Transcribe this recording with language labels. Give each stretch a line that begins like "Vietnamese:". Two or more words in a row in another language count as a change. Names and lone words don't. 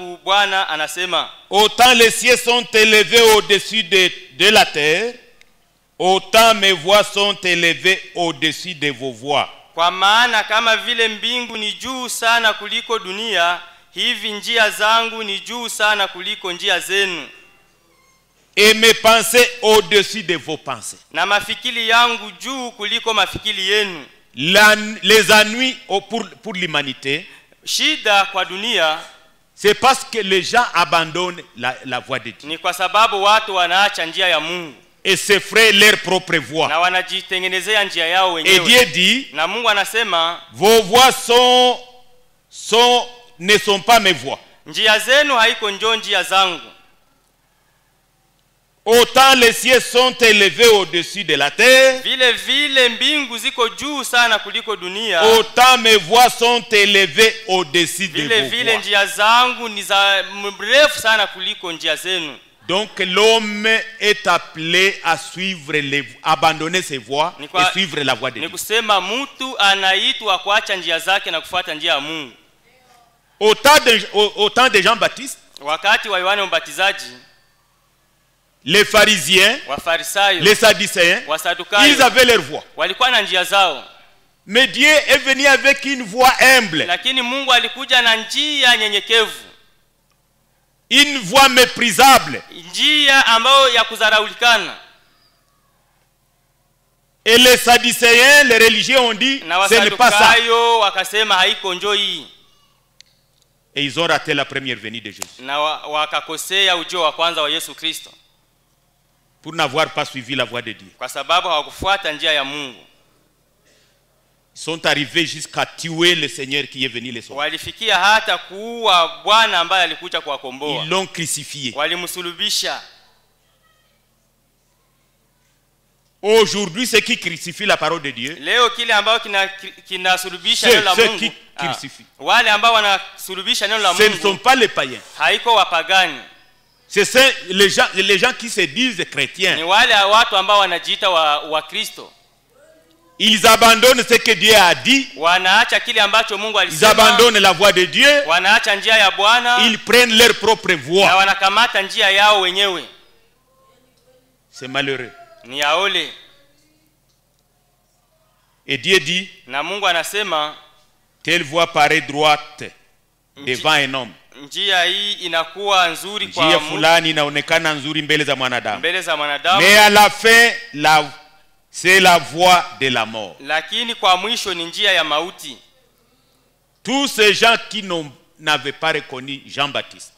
French: Autant les cieux sont élevés au-dessus de la terre, autant mes voix sont élevées au-dessus de vos voix.
Swahili: Kwa maana kama vile mbingu ni juu sana kuliko dunia, hivi njia zangu ni juu sana kuliko njia zenu.
French: Et mes pensées au-dessus de vos pensées.
Swahili: Na mafikiri yangu juu kuliko mafikiri yenu.
French: Les ennuis pour l'humanité,
Swahili: shida kwa dunia,
French: c'est parce que les gens abandonnent la voie de Dieu.
Swahili: Ni kwa sababu watu wanaacha njia ya Mungu.
French: Et se frayent leur propre voie.
Swahili: Na wanajitengenezea njia yao wenyewe.
French: Et Dieu dit,
Swahili: na Mungu anasema,
French: vos voies ne sont pas mes voies.
Swahili: Njia zenu haiko njia zangu.
French: Autant les cieux sont élevés au-dessus de la terre,
Swahili: vile mbingu ziko juu sana kuliko dunia,
French: autant mes voies sont élevées au-dessus de vos voies.
Swahili: Vile njia zangu ni za mrefu sana kuliko njia zenu.
French: Donc l'homme est appelé à suivre abandonner ses voies et suivre la voie de Dieu.
Swahili: Ni kusema mtu anaitwa kuacha njia zake na kufuata njia ya Mungu.
French: Autant de Jean-Baptiste,
Swahili: wakati wa Yohane Mbatizaji,
French: les pharisiens, les sadducéens, ils avaient leur voie.
Swahili: walikuwa na njia zao.
French: Mais Dieu est venu avec une voie humble.
Swahili: Lakini Mungu alikuja na njia nyenyekevu.
French: Une voie méprisable.
Swahili: Njia ambayo ya kudharaulikana.
French: Et les sadducéens, les religieux ont dit, ce n'est pas ça.
Swahili: wakasema haiko njoo hii.
French: Et ils ont raté la première venue de Jésus.
Swahili: Na wakakosea ujio wa kwanza wa Yesu Kristo.
French: Pour n'avoir pas suivi la voie de Dieu.
Swahili: Kwa sababu hawakufuata njia ya Mungu.
French: Ils sont arrivés jusqu'à tuer le Seigneur qui est venu les sauver.
Swahili: Walifikia hata kuua Bwana ambaye alikuja kuwakomboa.
French: Ils l'ont crucifié.
Swahili: Walimsulubisha.
French: Aujourd'hui, ceux qui crucifient la parole de Dieu,
Swahili: leo kile ambao kinasulubisha neno la Mungu,
French: qui crucifient,
Swahili: wale ambao wanasulubisha neno la Mungu,
French: ce ne sont pas les païens.
Swahili: Haiko wapagani.
French: C'est les gens qui se disent chrétiens.
Swahili: Ni wale watu ambao wanajiita wa Kristo.
French: Ils abandonnent ce que Dieu a dit.
Swahili: Wanaacha kile ambacho Mungu alisema.
French: Ils abandonnent la voie de Dieu.
Swahili: Wanaacha njia ya Bwana.
French: Ils prennent leur propre voie.
Swahili: Na wanakamata njia yao wenyewe.
French: C'est malheureux.
Swahili: Ni aole.
French: Et Dieu dit,
Swahili: na Mungu anasema,
French: telle voie paraît droite devant un homme.
Swahili: Njia hii inakuwa nzuri kwa Mungu. Njia fulani inaonekana nzuri mbele za mwanadamu. Mbele za mwanadamu.
French: Mais à la fin, c'est la voie de la mort.
Swahili: Lakini kwa mwisho ni njia ya mauti.
French: Tous ces gens qui n'avaient pas reconnu Jean-Baptiste.